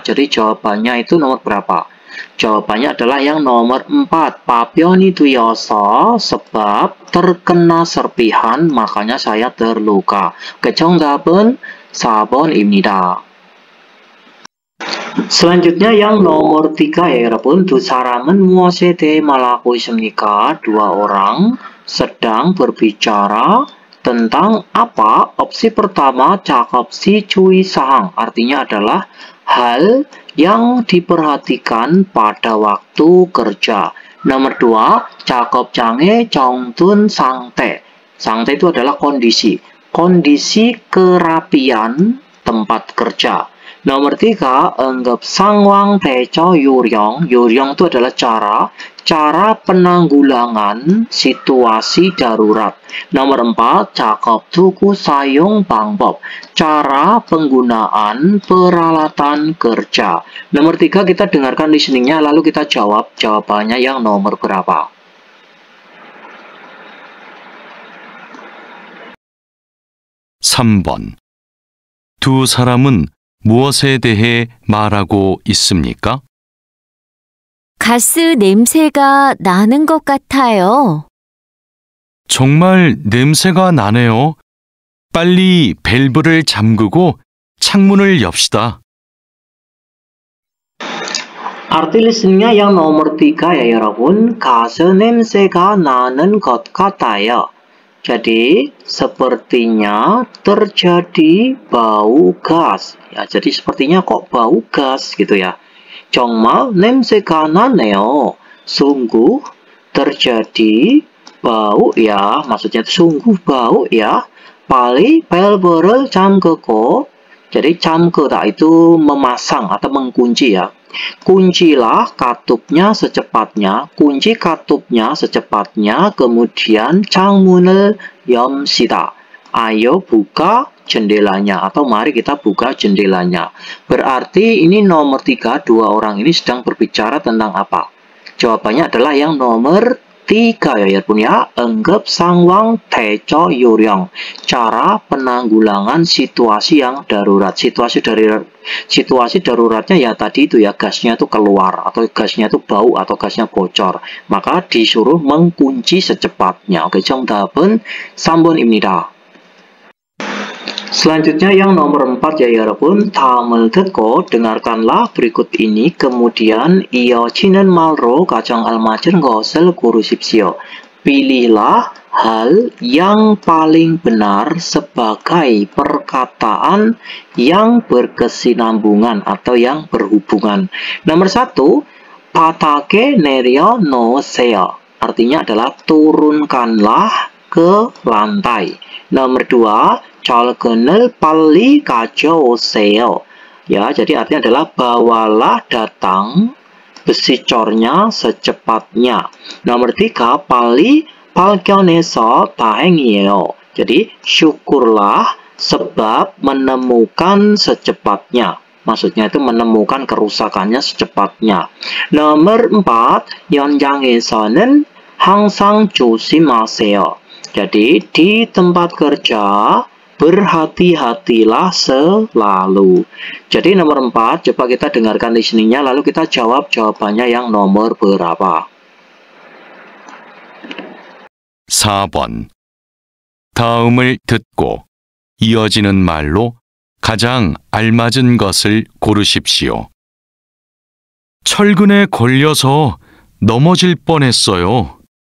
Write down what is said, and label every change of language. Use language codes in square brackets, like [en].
[id] Jadi jawabannya itu nomor berapa? Jawabannya adalah yang nomor 4. [ko] 파편이 튀어서 [id] sebab terkena serpihan makanya saya terluka. [ko] Oke, 정답은 4번입니다. [id] Selanjutnya yang nomor 3 ya 여러분. [ko] 두 사람은 무엇에 대해 말하고 있습니까? [id] Dua orang sedang berbicara tentang apa? Opsi pertama [ko] 작업시 주의사항 [id] artinya adalah hal yang diperhatikan pada waktu kerja. [ko] Nomor 2, 작업장의 정돈 상태. [id] 상태 itu adalah kondisi. Kondisi kerapian tempat kerja. [ko] Nomor 3, anggap 상황 대처 요령. [id] 요령 itu adalah cara penanggulangan situasi darurat. [ko] Nomor 4, 작업 도구 사용 방법. [id] Cara penggunaan peralatan kerja. Nomor 3, kita dengarkan listeningnya lalu kita jawab jawabannya yang nomor berapa. [ko] 3번. 두 사람은 무엇에 대해 말하고 있습니까? 가스 냄새가 나는 것 같아요. 정말 냄새가 나네요. 빨리 밸브를 잠그고 창문을 엽시다. [id] Arti listeningnya yang nomor 3 ya 여러분. [ko] 가스 냄새가 나는 것 같아요. [id] Jadi sepertinya terjadi bau gas. Ya, jadi sepertinya kok bau gas gitu ya. [ko] 정말 냄새가 나네요. [id] Sungguh terjadi bau ya. Maksudnya sungguh bau ya. [ko] 빨리 밸브를 잠그고. [id] Jadi 잠그다 itu memasang atau mengunci ya. Kuncilah katupnya secepatnya, kunci katupnya secepatnya, kemudian [ko] 창문을 엽시다. [id] Ayo buka jendelanya atau mari kita buka jendelanya. Berarti ini nomor 3, dua orang ini sedang berbicara tentang apa? Jawabannya adalah yang nomor 3 ya 여러분 ya. [ko] Enggap sangwang teco yuryong. [id] Cara penanggulangan situasi yang darurat. Situasi daruratnya ya tadi itu ya, gasnya itu keluar atau gasnya itu bau atau gasnya bocor. Maka disuruh mengunci secepatnya. [ko] Oke, 정답은 3번입니다. [id] Selanjutnya yang nomor 4 ya 여러분. [ko] 다음을 듣고 [id] dengarkanlah berikut ini kemudian [ko] 이어지는 말로 가장 알맞은 것을 고르십시오. [id] Pilihlah hal yang paling benar sebagai perkataan yang berkesinambungan atau yang berhubungan. [ko] Nomor 1, 바닥에 내려놓으세요. [id] Artinya adalah turunkanlah ke lantai. [ko] Nomor 2, 철근을 빨리 가져오세요. [id] Ya, jadi artinya adalah bawalah datang besi cornya secepatnya. [ko] Nomor 3, 빨리 발견해서 다행이에요. [id] Jadi syukurlah sebab menemukan secepatnya. Maksudnya itu menemukan kerusakannya secepatnya. Nomor 4, 현장에서는 항상 조심하세요. Jadi di tempat kerja berhati-hatilah selalu. Jadi nomor 4, coba kita dengarkan listeningnya, lalu kita jawab jawabannya yang nomor berapa. [ko] 4번. 다음을 듣고 이어지는 말로 가장 알맞은 것을 고르십시오. 철근에 걸려서 넘어질 뻔했어요.